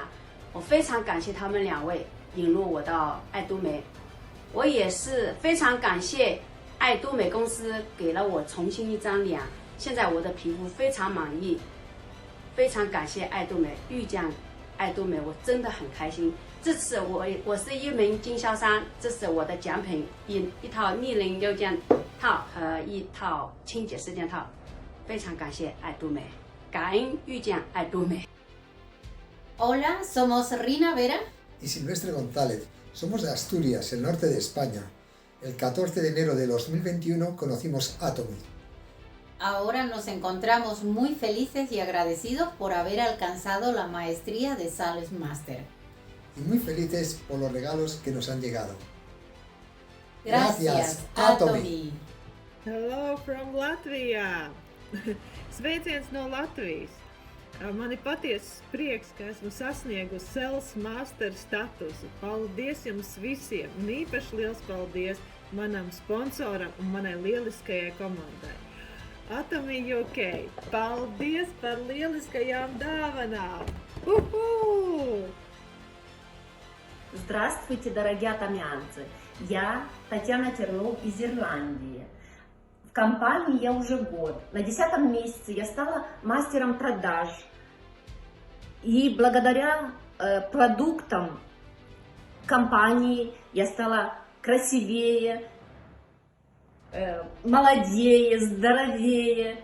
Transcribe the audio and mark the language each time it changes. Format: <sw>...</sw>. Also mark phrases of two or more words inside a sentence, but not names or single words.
<zh>我非常感谢他们两位引路我到爱多美，我也是非常感谢爱多美公司给了我重新一张脸，现在我的皮肤非常满意，非常感谢爱多美，遇见爱多美我真的很开心。这次我是一名经销商，这是我的奖品，一套逆龄6件套和一套清洁4件套，非常感谢爱多美，感恩遇见爱多美。</zh> <es>Hola, somos Rina Vera y Silvestre González. Somos de Asturias, el norte de España. El 14 de enero de 2021 conocimos Atomy. Ahora nos encontramos muy felices y agradecidos por haber alcanzado la maestría de Sales Master. Y muy felices por los regalos que nos han llegado. Gracias, Atomy!</es> <en>Hello from Latvia!</en> <lv>Sveiciens no Latvijas! Man ir patiesas prieks, ka esmu sasniegusi Sales Master statusu. Paldies jums visiem! Un īpaši liels paldies manam sponsoram un manai lieliskajai komandai. Atomy UK, paldies par lieliskajām dāvanām!</lv> <ru>Здравствуйте, дорогие атомианцы! Я Татьяна Терлов из Ирландии. В компании я уже год. На 10-м месяце я стала мастером продаж. И благодаря продуктам компании я стала красивее, молодее, здоровее.</ru>